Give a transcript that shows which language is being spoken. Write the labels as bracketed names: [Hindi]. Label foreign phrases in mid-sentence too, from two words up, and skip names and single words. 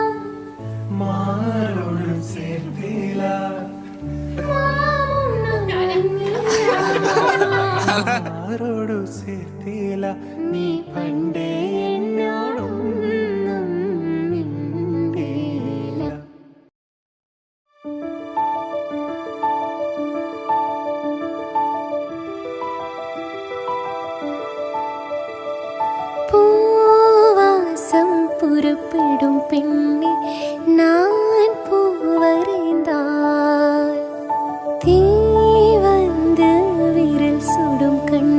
[Malayalam] മാരോട് ചേർത്തില്ല. മാമുണ്ണാൻ വന്നില്ല. മാരോട് ചേർത്തില്ല. നീ പണ്ടേ എന്നോടൊന്നും മിണ്ടിയില്ല. [Tamil] பூவாசம் புறப்படும் பெண்ணே நான் பூவரைந்தால் தீ வந்து விரல் சுடும்